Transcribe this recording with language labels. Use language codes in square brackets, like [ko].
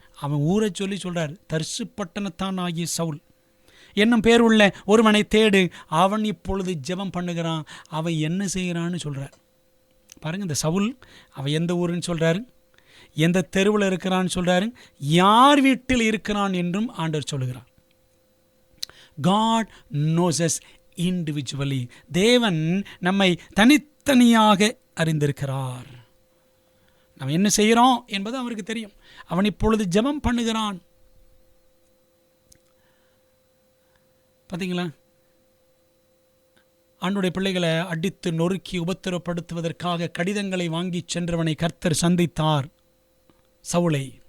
[ta] அவன் ஊரை சொல்லி சொல்றார், தர்சு பட்டணத்தான் ஆகிய சவுல் என்னும் பேர் உள்ள ஒருவனை தேடு, அவன் இப்பொழுது ஜெபம் பண்ணுகிறான். அவன் என்ன செய்கிறான்னு சொல்றார் பாருங்க. இந்த சவுல் அவன் எந்த ஊருன்னு சொல்றாரு, எந்த தெருவில் இருக்கிறான்னு சொல்றாரு, யார் வீட்டில் இருக்கிறான் என்றும் ஆண்டவர் சொல்லுகிறார். [en] God knows us individually. [ta] தேவன் நம்மை தனித்தனியாக அறிந்திருக்கிறார். நாம் என்ன செய்கிறோம் என்பது அவருக்கு தெரியும். அவன் இப்பொழுது ஜெபம் பண்ணுகிறான். பார்த்தீங்களா, ஆண்டுடைய பிள்ளைகளை அடித்து நொறுக்கி உபத்திரப்படுத்துவதற்காக கடிதங்களை வாங்கி சென்றவனை கர்த்தர் சந்தித்தார், சவுலை.